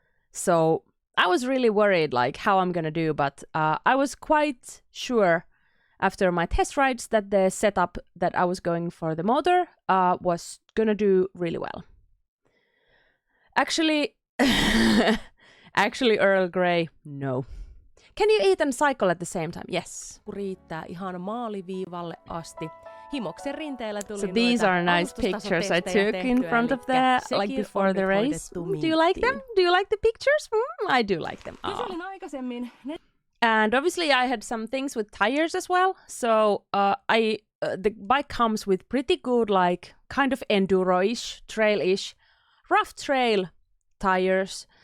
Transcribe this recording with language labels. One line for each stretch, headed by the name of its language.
English: So I was really worried like how I'm gonna do, but I was quite sure after my test rides that the setup that I was going for the motor was gonna do really well. Actually, Earl Grey, no. Can you eat and cycle at the same time? Yes.
Finnish: Riittää ihan maaliviivalle asti. Himoksen rinteellä tuli
English: So these are nice pictures I took in front of the, like before the race. Do you like them? Do you like the pictures? I do like them.
Finnish: Kyselin aikaisemmin.
English: And obviously I had some things with tires as well. So the bike comes with pretty good, like kind of enduro-ish, trail-ish, rough trail tires.